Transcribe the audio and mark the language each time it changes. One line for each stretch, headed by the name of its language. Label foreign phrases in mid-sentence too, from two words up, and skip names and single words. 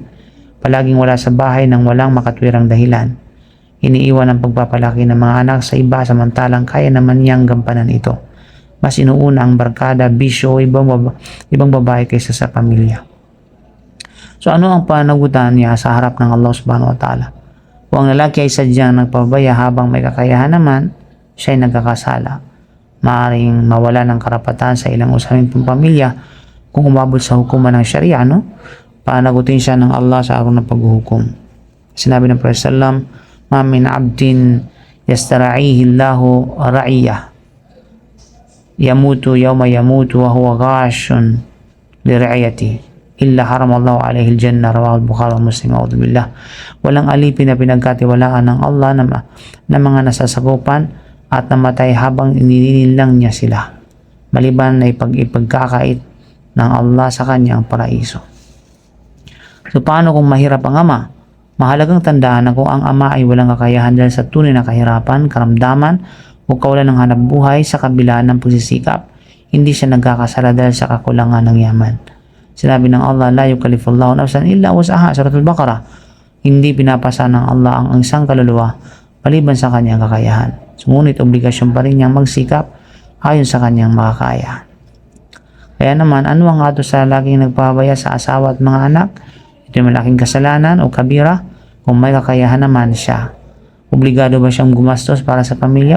Filipino: Palaging wala sa bahay nang walang makatwirang dahilan. Iniiwan ang pagpapalaki ng mga anak sa iba samantalang kaya naman niyang gampanan ito. Mas inuuna ang barkada, bisyo o ibang babae kaysa sa pamilya. So ano ang panagutan niya sa harap ng Allah
Arabic: سبحانه وتعالى?
Filipino: Kung ang lalaki ay sadyang nagpapabaya habang may kakayahan naman, siya ay nagkakasala. Maaring mawala ng karapatan sa ilang usaping pamilya kung umabot sa hukuman ng Sharia, panagutin siya ng Allah sa araw ng paghuhukom. Sinabi ng Prophet sallam,
Arabic: "ما من عبد يسترعيه الله رعية يموت يوم يموت وهو غاش لرعيته إلا حرم الله عليه الجنة رواه البخاري ومسلم أعوذ بالله.
Filipino: Walang alipin na pinagkatiwalaan ng Allah na mga nasasakupan at namatay habang inininlang niya sila, maliban na ipagkakait ng Allah sa kanyang paraiso. So paano kung mahirap ang ama? Mahalagang tandaan na kung ang ama ay walang kakayahan dahil sa tunay na kahirapan, karamdaman o kawalan ng hanap buhay sa kabila ng pagsisikap, hindi siya nagkakasala dahil sa kakulangan ng yaman. Sinabi ng Allah,
Arabic: لا يكلف الله نفسا إلا وسعها,
Filipino: Suratul Baqarah. Hindi pinapasa ng Allah ang isang kaluluwa maliban sa kanyang kakayahan. Ngunit obligasyon pa rin niyang magsikap ayon sa kanyang makakaya. Kaya naman, ano ang ato sa laging nagpapabaya sa asawa at mga anak? Ito yung malaking kasalanan o kabira. Kung may kakayahan naman siya, obligado ba siyang gumastos para sa pamilya?